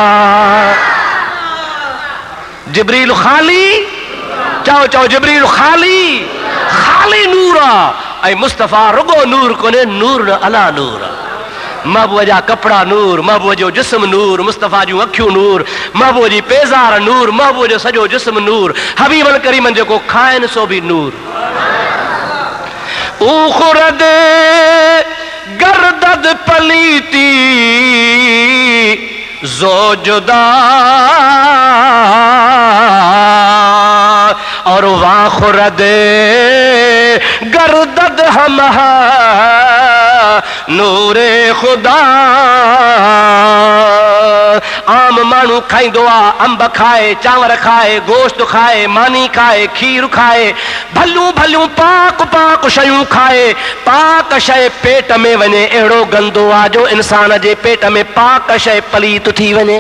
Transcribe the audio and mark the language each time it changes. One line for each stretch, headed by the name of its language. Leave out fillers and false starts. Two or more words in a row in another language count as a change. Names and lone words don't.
Sindhi: जिब्रील ख़ाली, चओ चओ, जिब्रील ख़ाली ख़ाली नूर आहे ऐं मुस्तफ़ा रुगो नूर कोन्हे,
Arabic: نور على نور
Sindhi: आहे। महबूब जा कपिड़ा नूर, महबूब जो जिस्म नूर, मुस्तफ़ा जूं अखियूं नूर, महबूब जी पेज़ार नूर, महबूब जो सॼो जिस्म नूर,
Arabic: حبيبا كريما
Sindhi: जेको खाइनि सो बि नूर।
Persian: او خورد گردد پلیدی زو جدا و او خورد گردد همه نور خدا.
Sindhi: आम माण्हू खाईंदो आहे, अंब खाए, चांवर खाए, गोश्त खाए, मानी खाए, खीर खाए, भलियूं भलियूं पाक पाक शयूं खाए, पाक शइ पेट में वञे अहिड़ो गंदो आहे जो इंसान जे पेट में पाक शइ पलीत थी वञे।